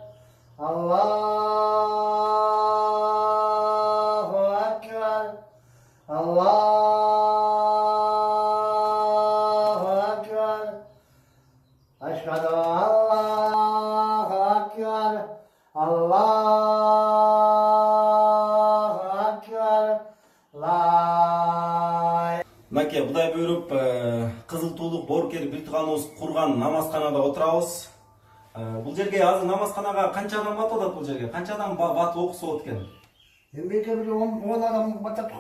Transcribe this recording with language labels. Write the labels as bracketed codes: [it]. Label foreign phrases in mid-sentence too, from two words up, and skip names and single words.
[ar] الله أكبر الله أكبر. أشهد الله أكبر الله أكبر. [ky] Мынакей Кудай буйруп Кызыл Туулук боркер бир тууганыбыз курган намазканада отурабыз. Бул жерге азыр намазканага канча адам батып атат бул жерге? Канча адам батып окуса болот экен? Эмнеге бир 10 адам батат го?